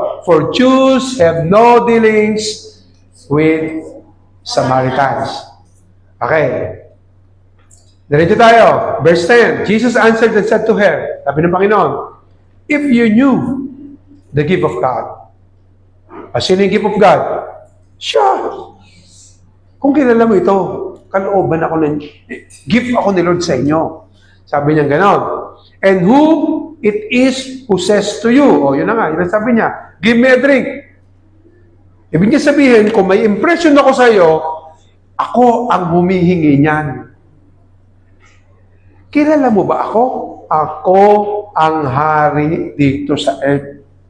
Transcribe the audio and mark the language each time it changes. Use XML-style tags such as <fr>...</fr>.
<en>For Jews have no dealings with Samaritans. Okay.</en> <tl>Diretso tayo.</tl> <en>Verse 10. Jesus answered and said to her,</en> <tl>sabi ng Panginoon,</tl> <en>if you knew the gift of God.</en> <tl>Sino yung gift of God? Siya. Kung kilala mo ito, kalooban ako ng gift ako ni Lord sa inyo. Sabi niya ganon.</tl> <en>And who it is who says to you.</en> <tl>O, yun na nga. Yun ang sabi niya.</tl> <en>Give me a drink.</en> <tl>Ibig niya sabihin, kung may impression ako sa iyo, ako ang humihingi niyan. Kilala mo ba ako? Ako ang hari dito sa earth.</tl>